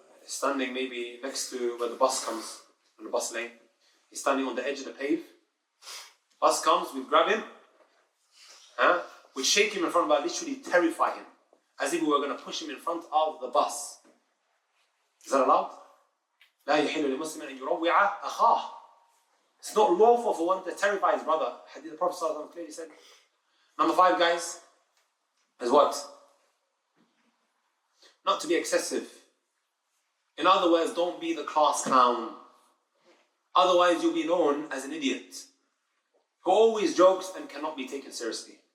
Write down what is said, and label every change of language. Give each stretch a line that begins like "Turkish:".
English: He's standing maybe next to where the bus comes, on the bus lane. He's standing on the edge of the pave. Bus comes, we grab him, we shake him in front of us, literally terrify him, as if we were going to push him in front of the bus. Is that allowed?
Arabic: لا يحل لمسلم أن يروع أخاه.
English: It's not lawful for one to terrify his brother. Hadith the Prophet ﷺ clearly said. Number 5, guys, is what? Not to be excessive. In other words, don't be the class clown. Otherwise, you'll be known as an idiot who always jokes and cannot be taken seriously.